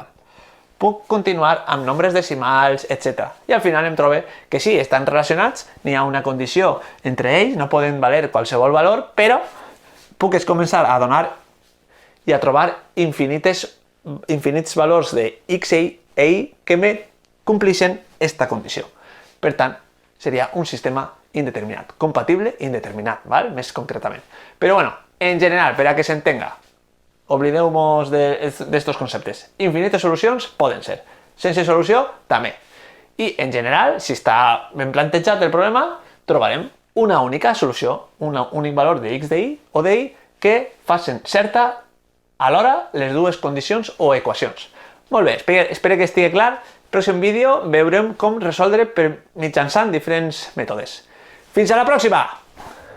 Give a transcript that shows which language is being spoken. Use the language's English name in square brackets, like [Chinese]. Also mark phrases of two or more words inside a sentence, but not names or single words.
[Catalan] Puc continuar amb nombres decimals, etc. I al final em trobo que sí, estan relacionats, n'hi ha una condició entre ells, no poden valer qualsevol valor, però puc començar a donar i a trobar infinits valors de x e y que me compleixen esta condició. Per tant, seria un sistema indeterminat, compatible i indeterminat, ¿vale? Més concretament. Però bueno, en general, per a que s'entenga, oblideu-vos d'estos conceptes. Infinites solucions poden ser. Sense solució, també. I en general, si està ben plantejat el problema, trobarem una única solució, un únic valor de x de y o de y que facin certa alhora les dues condicions o equacions. Molt bé, espero que estigui clar. Al pròxim vídeo veurem com resoldre mitjançant diferents mètodes. Fins a la pròxima!